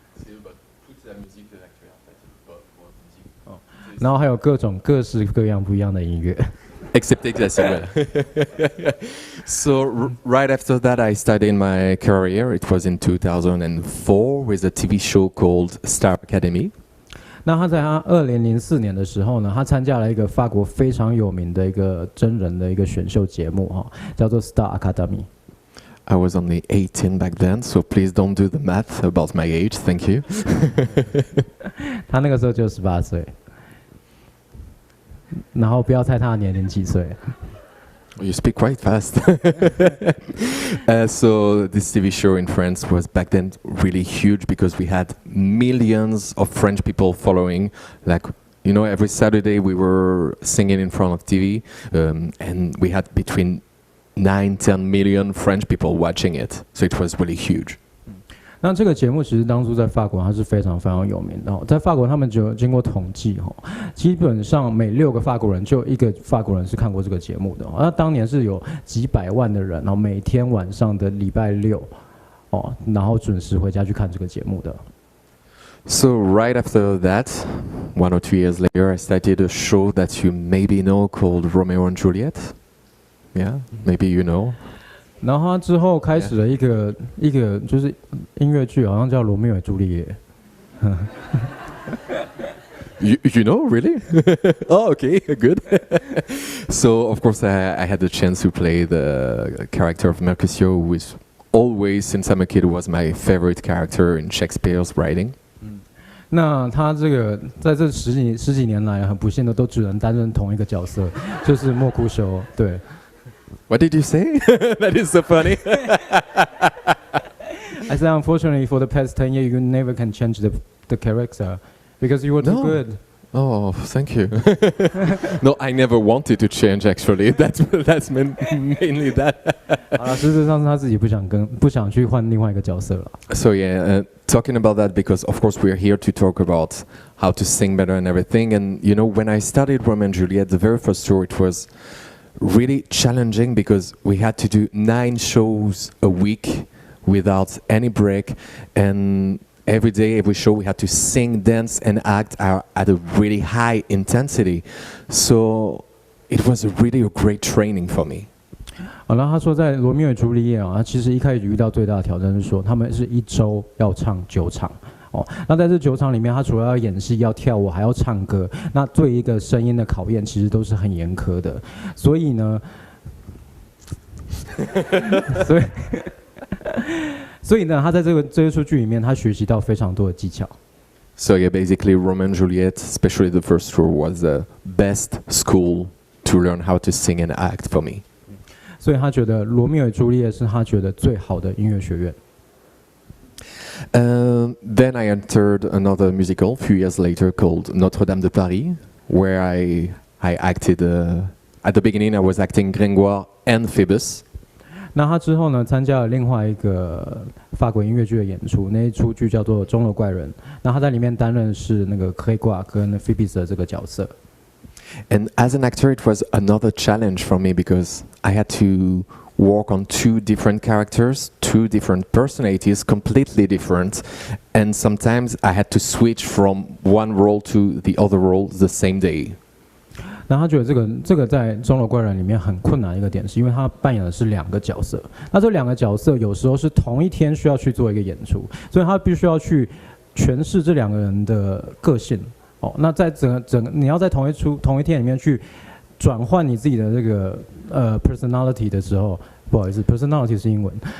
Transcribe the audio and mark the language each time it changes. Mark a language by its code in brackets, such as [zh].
[fr] C'est toute la musique actuelle en fait. [zh] 然后还有各式各样不一样的音乐。 [en] Except exactly. So right after that, I started my career. It was in 2004 with a TV show called Star Academy. [zh] 那他在他2004年的时候呢，他参加了一个法国非常有名的一个真人的一个选秀节目叫做 Star Academy。 [en] I was only 18 back then, so please don't do the math about my age. Thank you. [zh] 他那个时候就18岁。然后不要猜他的年龄几岁。 [en] You speak quite fast. So this TV show in France was back then really huge because we had millions of French people following. Like, you know, every Saturday we were singing in front of TV, and we had between 9-10 million French people watching it. So it was really huge. [zh] 那这个节目其实当初在法国它是非常非常有名的在法国他们就经过统计基本上每6个法国人就有1个法国人是看过这个节目的那当年是有几百万的人每天晚上的礼拜6然后准时回家去看这个节目的。 [en] So right after that, 1 or 2 years later, I started a show that you maybe know called Romeo and Juliet. Yeah, maybe you know. [zh] 然后他之后开始了一个就是音乐剧，好像叫《罗密欧与朱丽叶》。 [en] You know, really? Oh, okay, good. So, of course, I had the chance to play the character of Mercutio, who is always, since I'm a kid, was my favorite character in Shakespeare's writing. [zh] 那他这个在这十几年来，很不幸的都只能担任同一个角色，就是莫库修。对。 [en] What did you say? That is so funny. I said, unfortunately, for the past 10 years, you never can change the character because you were too good. Oh, thank you. No, I never wanted to change. Actually, that's mainly that. [zh] 好了，事实上是他自己不想去换另外一个角色了。 [en] So yeah, talking about that because of course we're here to talk about how to sing better and everything. And you know, when I started Romeo and Juliet, the very first show, it was really challenging because we had to do 9 shows a week without any break, and every day, every show, we had to sing, dance, and act at a really high intensity. So it was really a great training for me. [zh] 好了，他说在《罗密欧与朱丽叶》他其实一开始遇到最大的挑战是说，他们是1周要唱9场。那在这9场里面，他除了要演戏、要跳舞，还要唱歌。那对一个声音的考验，其实都是很严苛的。所以呢，所以呢，他在这一出剧里面，他学习到非常多的技巧。 [en] So yeah, basically, Romeo and Juliet, especially the first show, was the best school to learn how to sing and act for me. [zh] 所以他觉得《罗密欧与朱丽叶》是他觉得最好的音乐学院。 [en] Then I entered another musical a few years later called Notre-Dame de Paris, where I acted. At the beginning, I was acting Gringoire and Phoebus. [zh] 那他之后呢，参加了另外一个法国音乐剧的演出，那一出剧叫做《钟楼怪人》。那他在里面担任是那个 Gringoire 跟 Phoebus 的这个角色。 [en] And as an actor, it was another challenge for me because I had to work on two different characters, two different personalities, completely different, and sometimes I had to switch from one role to the other role the same day. [zh] 那他觉得这个在钟楼怪人里面很困难的一个点，是因为他扮演的是2个角色。那这2个角色有时候是同一天需要去做一个演出，所以他必须要去诠释这2个人的个性。哦，那在整个你要在同一天里面去转换你自己的这个personality 的时候，不好意思 ，personality 是英文。